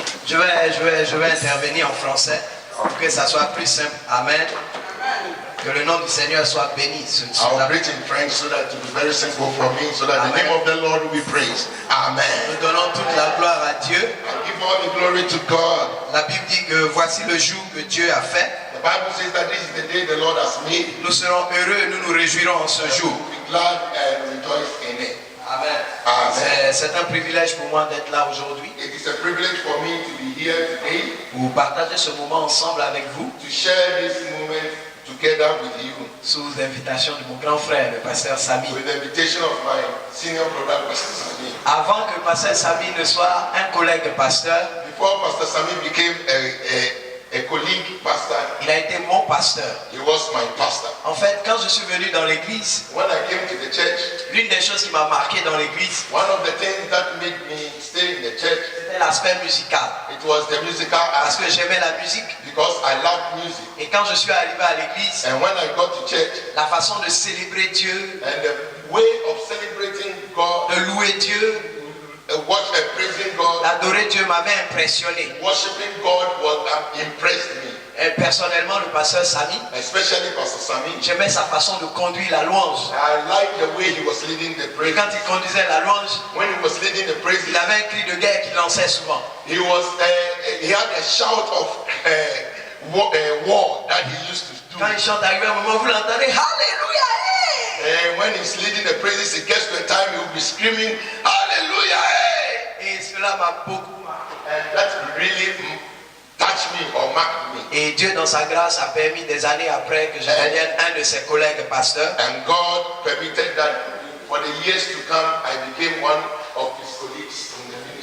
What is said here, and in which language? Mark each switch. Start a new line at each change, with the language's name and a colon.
French: Je vais intervenir en français pour que ça soit plus simple. Amen. Que le nom du Seigneur soit béni.
English: I'll preach in French so that it will be very simple for me, so that Amen. The name of the Lord will be praised. Amen.
French: Nous donnons toute la gloire à Dieu.
English: I give all the glory to God.
French: La Bible dit que voici le jour que Dieu a fait.
English: The Bible says that this is the day the Lord has made.
French: Nous serons heureux et nous nous réjouirons en ce jour.
English: We'll be glad and rejoice in it. Amen. Amen.
French: C'est un privilège pour moi d'être là aujourd'hui.
English: It is a privilege for me to be here today.
French: Pour partager ce moment ensemble avec vous.
English: To share this moment together with you.
French: Sous l'invitation de mon grand frère, le pasteur Sami.
English: With the invitation of my senior brother, Pastor Sami.
French: Avant que pasteur Sami ne soit un collègue pasteur.
English: Before Pastor Sami became a colleague pastor,
French: il a été mon pasteur.
English: He was my pastor.
French: En fait, quand je suis venu dans l'église,
English: when I came to the church,
French: l'une des choses qui m'a marqué dans l'église,
English: one of the things that made me stay in the church,
French: c'était l'aspect musical.
English: It was the musical
French: parce que j'aimais la musique.
English: Because I loved music.
French: Et quand je suis arrivé à l'église,
English: and when I got to church,
French: la façon de célébrer Dieu,
English: and the way of celebrating God,
French: de louer Dieu,
English: praising God,
French: d'adorer Dieu m'avait impressionné.
English: Worshiping God impressed me.
French: Et personnellement, le pasteur Sami,
English: especially Pastor Sami,
French: j'aimais sa façon de conduire la louange.
English: I liked the way he was leading the praise.
French: Et quand il conduisait la louange,
English: when he was leading the praise,
French: il avait un cri de guerre qu'il lançait souvent.
English: He had a shout of war that he used to do.
French: Quand il chante, arrivé à un moment, vous l'entendez, Hallelujah!
English: And when he's leading the praises, it gets to a time he will be screaming, Hallelujah!
French: Et cela m'a beaucoup marqué.
English: And that really touched me or marked me.
French: Et Dieu, dans sa grâce, a permis des années après que je devienne un de ses collègues pasteurs.
English: And God permitted that for the years to come, I became one of his colleagues in the ministry.